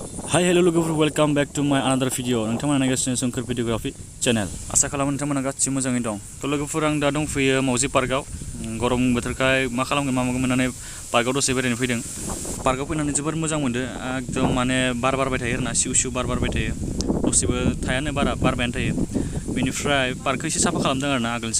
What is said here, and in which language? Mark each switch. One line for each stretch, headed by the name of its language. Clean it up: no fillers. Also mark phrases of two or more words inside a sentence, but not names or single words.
English: Hi, hello लोगोफोर, welcome back to my another video.
Bodo: नोंथांमोना नायगासिनो सोमखोर भिडिअग्राफी चेनेल। आसा खालामो नोंथांमोना गासिबो मोजाङै दं। थ' लोगोफोर, आं दा दंफैयो मावजि पार्कआव। गरम बोथोरखाय मा खालामगोन मा मागोन होननानै पार्कआव दसे बेरायनो फैदों। पार्कआव फैनानै जोबोर मोजां मोनदों। एकदम माने बार बारबाय थायो आरोना, सिउ सिउ बार बारबाय थायो। दसेबो थायानो, बारा बारबायानो थायो। बेनिफ्राय पार्कखौ एसे साफा खालामदों आरोना आगोलसो।